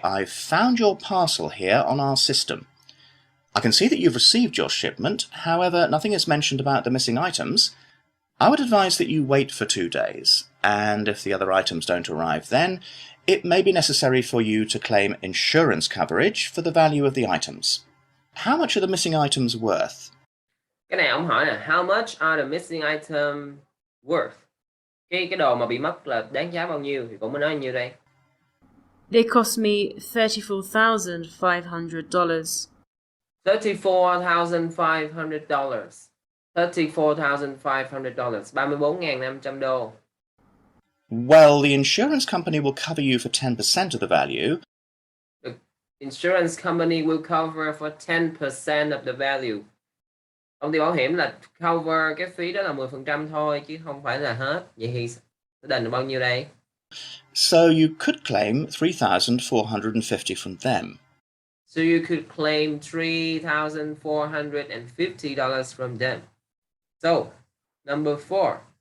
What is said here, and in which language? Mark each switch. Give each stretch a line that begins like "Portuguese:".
English: I've found your parcel here on our system. I can see that you've received your shipment, however, nothing is mentioned about the missing items. I would advise that you wait for 2 days, and if the other items don't arrive then, it may be necessary for you to claim insurance coverage for the value of the items. How much are the missing items worth?
Vietnamese: Cái này ông hỏi là
English: how much are the missing item worth?
Vietnamese: Cái đồ mà bị mất là đáng giá bao nhiêu thì cũng mới nói nhiêu đây.
English: They cost me $34,500. $34,500. $34,500. $34,500. Well, the insurance company will cover you for 10% of the value. The insurance company will cover for 10% of the value.
Vietnamese: Công ty bảo hiểm là cover cái phí đó là 10% thôi chứ không phải là hết. Vậy thì sẽ đền được bao nhiêu đây?
English: So you could claim $3,450 from them. So you could claim $3,450 from them. So, number 4.